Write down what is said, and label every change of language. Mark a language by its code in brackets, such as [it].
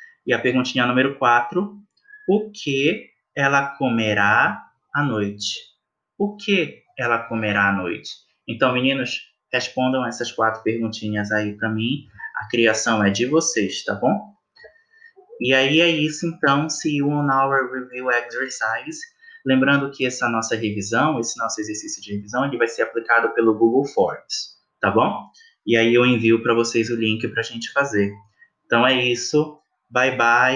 [pt] E a perguntinha número 4, o que ela comerá à noite? O que ela comerá à noite? Então, meninos, respondam essas 4 perguntinhas aí para mim. A criação é de vocês, tá bom? E aí é isso, então. [en] See you on our review exercise. [pt] Lembrando que essa nossa revisão, esse nosso exercício de revisão, ele vai ser aplicado pelo Google Forms, tá bom? E aí eu envio para vocês o link para a gente fazer. Então é isso. [en] Bye, bye.